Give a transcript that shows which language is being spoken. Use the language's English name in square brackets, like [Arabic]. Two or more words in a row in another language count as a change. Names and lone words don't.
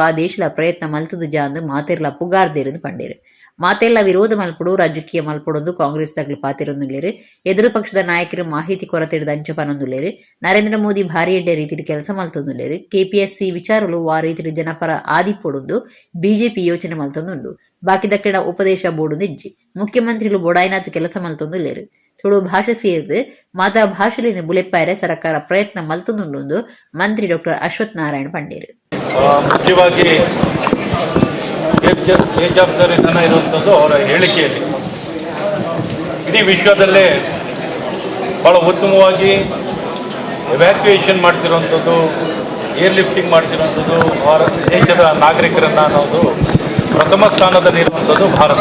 [Tulu] ದೇಶಲ ಪ್ರಯತ್ನ ಮಲ್ತುದು ಜಾಂದು ಮಾತೆರ್ಲ ಪುಗಾರ್ದೇರು ಪಂಡೇರು ಮಾತೆಲ್ಲ ವಿರೋಧ ಮಲ್ಪಡು ರಾಜಕೀಯ ಮಲ್ಪಡೊಂದು ಕಾಂಗ್ರೆಸ್ ದಾಖಲೆ ಪಾತಿರೊಂದುಲ್ಲೇರು ಎದುರು ಪಕ್ಷದ ನಾಯಕರು ಮಾಹಿತಿ ಕೊರತೆ ಅಂಚ ಪನೊಂದುಲ್ಲೇರು ನರೇಂದ್ರ ಮೋದಿ ಭಾರಿ ಎಡ್ಡೆ ರೀತಿಯಲ್ಲಿ ಕೆಲಸ ಮಲ್ತೊಂದುಲ್ಲೇರು ಕೆಪಿಎಸ್ಸಿ ವಿಚಾರಲು ಆ ರೀತಿಯಲ್ಲಿ ಜನಪರ ಆದಿಪೊಡೊಂದು ಬಿಜೆಪಿ ಯೋಚನೆ ಮಲ್ತೊಂದುಂಡು ಬಾಕಿ ದಕ್ಕಿನ ಉಪದೇಶ ಬೋರ್ಡು ಇಜ್ಜಿ ಮುಖ್ಯಮಂತ್ರಿಗಳು ಬೋಡಾಯ್ನಾಥ್ ಕೆಲಸ ಮಲ್ತೊಂದುಲ್ಲೇರು ತುಳು ಭಾಷೆ ಸೇರಿದು ಮಾತಾ ಭಾಷೆಲಿನ ಬುಲೆಪ್ಪಾಯರೆ ಸರ್ಕಾರ ಪ್ರಯತ್ನ ಮಲ್ತೊಂದುಂಡು ಮಂತ್ರಿ ಡಾಕ್ಟರ್ ಅಶ್ವಥ್ ನಾರಾಯಣ ಪಂಡೇರು. [Kannada] ಮುಖ್ಯವಾಗಿ ಬೇಜವಾಬ್ದಾರಿತನ ಇರುವಂಥದ್ದು ಅವರ ಹೇಳಿಕೆಯಲ್ಲಿ ಇಡೀ ವಿಶ್ವದಲ್ಲೇ ಭಾಳ ಉತ್ತಮವಾಗಿ ಎವ್ಯಾಕ್ಯುಯೇಷನ್ ಮಾಡ್ತಿರುವಂಥದ್ದು [English] air lifting [Kannada] ಮಾಡ್ತಿರುವಂಥದ್ದು ಭಾರತ ದೇಶದ ನಾಗರಿಕರನ್ನು ಅನ್ನೋದು ಪ್ರಥಮ ಸ್ಥಾನದಲ್ಲಿರುವಂಥದ್ದು ಭಾರತ.